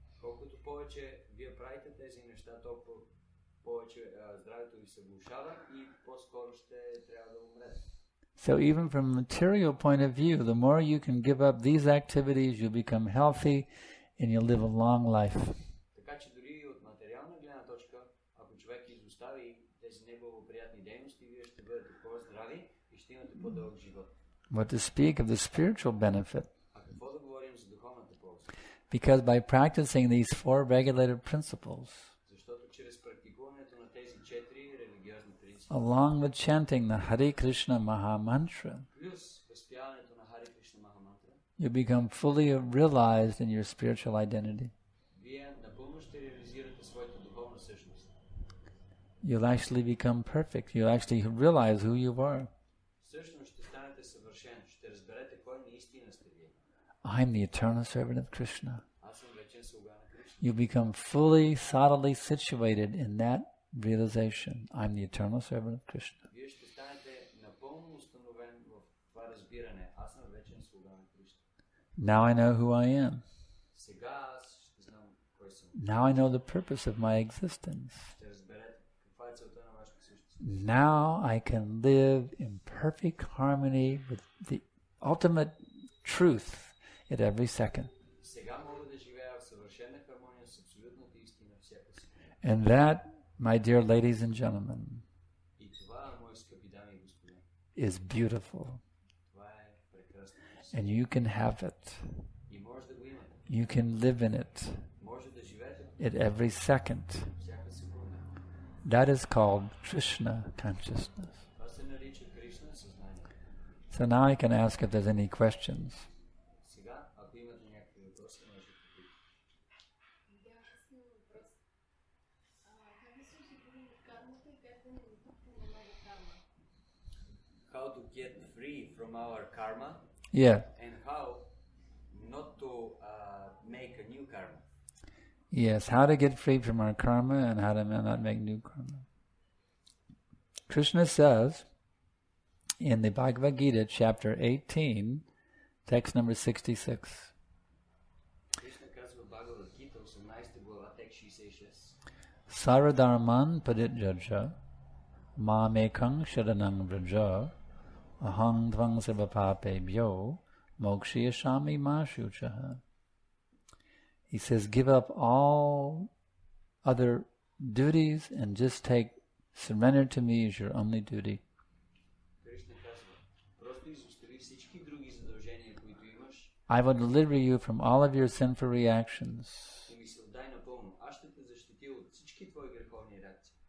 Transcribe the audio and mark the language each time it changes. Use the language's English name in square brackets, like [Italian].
[Bulgarian] Колкото повече вие правите тези неща, толкова повече здравето ви се влошава и по-скоро ще трябва да умрете. [English] So even from a material point of view, the more you can give up these activities, you become healthy and you'll live a long life. [Bulgarian] Така че дори от материална гледна точка, ако човек изостави тези неблагоприятни дейности, вие ще бъдете по-здрави и ще имате по-дълъг живот. [English] What to speak of the spiritual benefit? [Bulgarian] А какво да говорим за духовната полза? [English] Because by practicing these 4 regulative principles, [Bulgarian] Защото чрез практикуването на тези 4 религиозни принципи, [English] along with chanting the Hare Krishna Maha Mantra, [Bulgarian] плюс възпяването на Хари Кришна Махамантра, [English] you become fully realized in your spiritual identity. [Bulgarian] вие напълно ще реализирате своята духовна същност. [English] You'll actually become perfect. You'll actually realize who you are. [Bulgarian] Всъщност ще станете съвършен, ще разберете кой наистина сте вие. [English] I'm the eternal servant of Krishna. [Bulgarian] Аз съм вечен слуга на Кришна. [English] You become fully, solidly situated in that realization. I'm the eternal servant of Krishna. [Bulgarian] Вие ще станете напълно установен в това разбиране. Аз съм вечен слуга на Кришна. [English] Now I know who I am. [Bulgarian] Сега аз ще знам кой съм. [English] Now I know the purpose of my existence. [Bulgarian] Ще разберете каква е целта на вашето същество. [English] Now I can live in perfect harmony with the ultimate truth at every second. [Bulgarian] Сега мога да живея в съвършена хармония с абсолютната истина всяка секунда. [English] And that, my dear ladies and gentlemen, [Bulgarian] И това, мои скъпи дами и господа, [English] is beautiful. [Bulgarian] това е прекрасно. [English] And you can have it. [Bulgarian] И може да го имате. [English] You can live in it [Bulgarian] Може да живеете [English] at every second. [Bulgarian] всяка секунда. [English] That is called Krishna consciousness. [Bulgarian] Това се нарича Кришна съзнание. [English] So now I can ask if there's any questions. [Bulgarian] Сега, ако имате някакви въпроси, може да питате. [English] How to get free from our karma Yeah. and how not to make a new karma. Yes, how to get free from our karma and how to not make new karma. Krishna says in the Bhagavad Gita, chapter 18, text number 66. [Bulgarian] Кришна казва в Бхагавад Гита, 18 глава, текст 66. [Sanskrit] Saradharman padityaja mamekang sharanang vraja ahang tvang sarvapapebhyo mokshiyashami ma shuchaha. [English] He says, give up all other duties and just surrender to me as your only duty. [Bulgarian] Кришна казва, просто изостави всички други задължения, които имаш, [English] I will deliver you from all of your sinful reactions. [Bulgarian] и ми се отдай напълно. Аз ще те защитя от всички твои греховни реакции.